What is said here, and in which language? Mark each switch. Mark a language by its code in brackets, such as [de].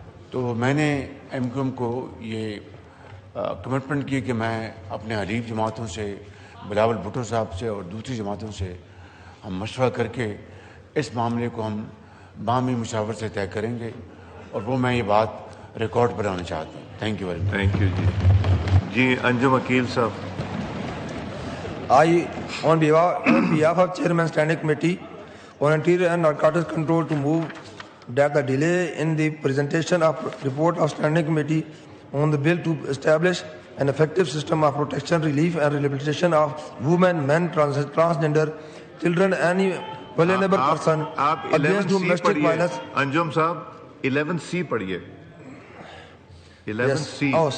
[ur] تو میں نے ایم کیو ایم کو یہ کمٹمنٹ کی کہ میں اپنے حلیف جماعتوں سے, بلاول بھٹو صاحب سے اور دوسری جماعتوں سے ہم مشورہ کر کے اس معاملے کو ہم باہمی مشاورت سے طے کریں گے, اور وہ میں یہ بات ریکارڈ بنانا چاہتا ہوں. [en] Thank you very much. Thank you. [ur] جی انجم عقیل صاحب. [en] I, on behalf of Chairman Standing Committee on Interior and Narcotics Control, to move that the delay in the presentation of report of Standing Committee on the bill to establish an effective system of protection, relief and rehabilitation of women, men, transgender children, any vulnerable person [ur] آپ [en] against [ur] 11C [en] domestic [ur] پڑھیے [en] violence. [ur] انجم صاحب 11C پڑھیے 11C.